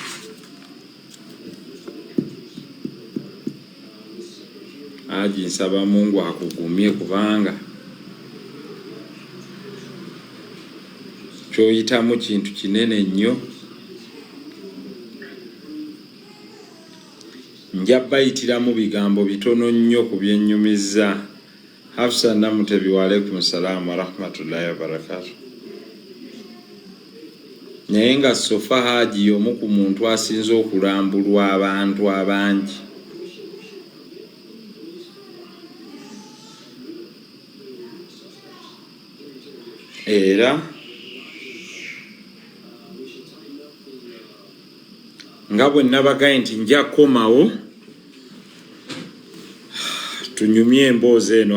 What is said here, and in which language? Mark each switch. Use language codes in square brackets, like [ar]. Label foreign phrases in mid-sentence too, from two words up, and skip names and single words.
[lg] Hajji nsaba Mungu akugumye kubanga kyoyitamu kintu kinene nnyo. Nja bayitiramu bigambo bitono nnyo ku byennyumiza. [ar] Hafsa Namutebi وعليكم السلام ورحمة الله وبركاته. [lg] Naye nga sofa Hajji y'omu ku muntu asinze okulambulwa abantu abangi. Era nga bwe nabagaye nti nja komawo tunyumye emboozi eno.